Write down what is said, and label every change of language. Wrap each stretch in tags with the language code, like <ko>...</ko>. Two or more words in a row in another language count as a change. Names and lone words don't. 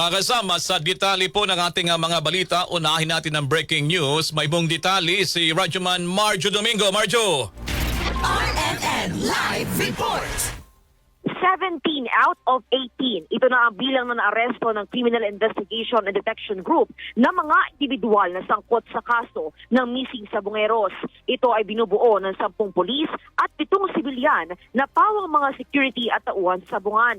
<tl>Mga kasama, sa detalye po ng ating mga balita, unahin natin ang breaking news. May buong detalye si Radyoman Marjo Domingo. Marjo! RMN Live Report.</tl> <en>17 out of 18.</en> <tl>Ito na ang bilang na naaresto ng Criminal Investigation and Detection Group na mga individual na sangkot sa kaso ng missing sa Bungeros. Ito ay binubuo ng 10 pulis at 7 sibilyan na pawang mga security at tauhan sa Sabungan.</tl>